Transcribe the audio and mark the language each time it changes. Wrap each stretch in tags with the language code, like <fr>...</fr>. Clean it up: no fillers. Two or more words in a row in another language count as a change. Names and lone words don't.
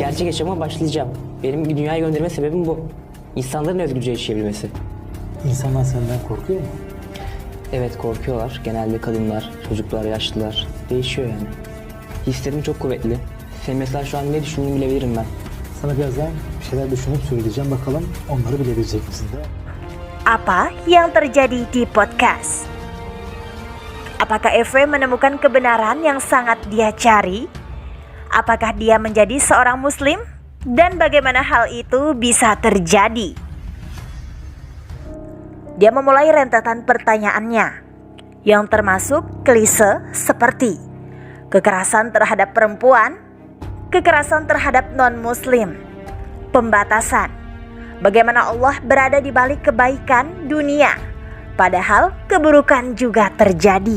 <tr>Gerçek yaşama başlayacağım. Benim dünyaya gönderme sebebim bu. İnsanların özgürce yaşayabilmesi. İnsanlar senden korkuyor mu? Evet, korkuyorlar. Genelde kadınlar, çocuklar, yaşlılar. Değişiyor yani. Hislerim çok kuvvetli. Senin mesela şu an ne düşündüğünü bilebilirim ben. Sana birazdan bir şeyler düşünüp söyleyeceğim. Bakalım onları bilebilecek misin de?</tr> <id>Apa yang terjadi di podcast? Apakah Efe menemukan kebenaran yang sangat dia cari? Apakah dia menjadi seorang muslim? Dan bagaimana hal itu bisa terjadi? Dia memulai rentetan pertanyaannya, yang termasuk klise seperti kekerasan terhadap perempuan, kekerasan terhadap non-muslim, pembatasan, bagaimana Allah berada di balik kebaikan dunia, padahal keburukan juga terjadi.</id>